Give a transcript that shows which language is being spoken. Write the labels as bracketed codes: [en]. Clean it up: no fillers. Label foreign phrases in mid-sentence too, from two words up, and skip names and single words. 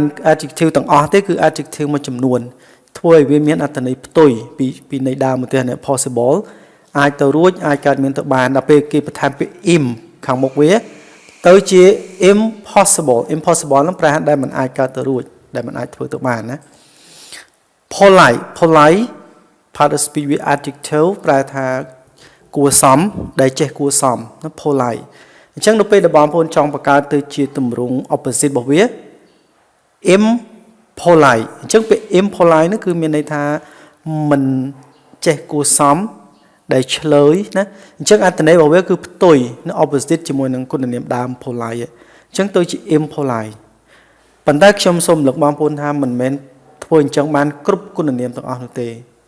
[km] adjective ទាំងអស់ទេគឺ adjective មួយចំនួនធ្វើឲ្យវាមានអត្ថន័យផ្ទុយពីន័យដើមមកទៀត possible អាចទៅរួចអាចកើតមានទៅបានដល់ពេលគេបន្ថែមពាក្យ im ខាងមុខវាទៅជា impossible ហ្នឹងប្រែថាដែលមិនអាចកើតទៅរួចដែលមិនអាចធ្វើទៅបានណា polite [en] part of speech with adjective [km] ប្រែថាគួរសមដែលចេះគួរសមណា polite អញ្ចឹងនៅពេលដែលបងប្អូនចង់បង្កើតទៅជាទម្រង់ opposite របស់វា impolite អញ្ចឹងពាក្យ impolite នេះគឺមានន័យថាមិនចេះគួរសមដែលឆ្លើយណាអញ្ចឹងអត្ថន័យរបស់វាគឺផ្ទុយនៅ opposite ជាមួយនឹងគុណនាមដើម polite អញ្ចឹងទៅជា impolite ប៉ុន្តែខ្ញុំសូមលើកបងប្អូនថាមិនមែនធ្វើអញ្ចឹងបានគ្រប់គុណនាមទាំងអស់នោះទេ